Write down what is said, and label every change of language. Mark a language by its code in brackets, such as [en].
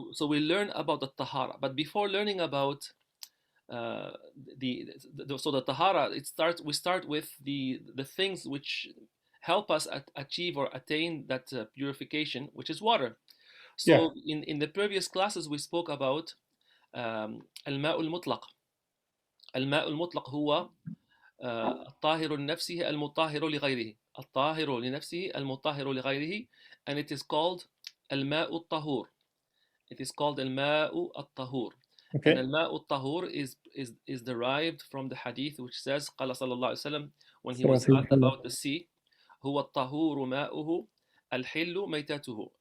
[en] So we learn about the tahara, but before learning about the tahara, we start with the things which help us achieve or attain that purification, which is water. So in the previous classes we spoke about al-ma'ul mutlaq. [ar] الماء المطلق هو الطاهر النفسي المطهر لغيره. الطاهر لنفسه المطهر لغيره. [en] And it is called الماء الطهور. It is called الماء الطهور. Okay. And الماء الطهور is derived from the hadith which says [ar] قال صلى الله عليه وسلم [en] when he was asked about the sea [ar] هو الطهور ماؤه الحل ميتته.